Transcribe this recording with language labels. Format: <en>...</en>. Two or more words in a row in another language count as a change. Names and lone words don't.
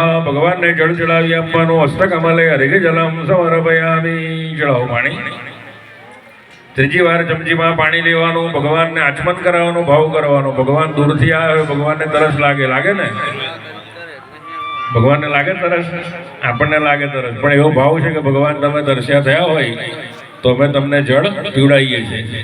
<gu>ભગવાન ને જલ ચઢાવી આપવાનો।</gu> <sa>हस्तकमले हरिग जलम समर्पयामी।</sa> <hi>चढ़ाओ पाणी।</hi> <gu>ત્રીજી વાર ચમચીમાં પાણી લેવાનું, ભગવાનને આચમન કરાવવાનો, ભાવ કરવાનો। ભગવાન દૂરથી આવે, ભગવાનને તરસ લાગે ને? ભગવાનને લાગે તરસ, આપણને લાગે તરસ, પણ એવો ભાવ છે કે ભગવાન તમે તરસ્યા થયા હોય તો અમે તમને જળ પીવડાવીએ છીએ।</gu>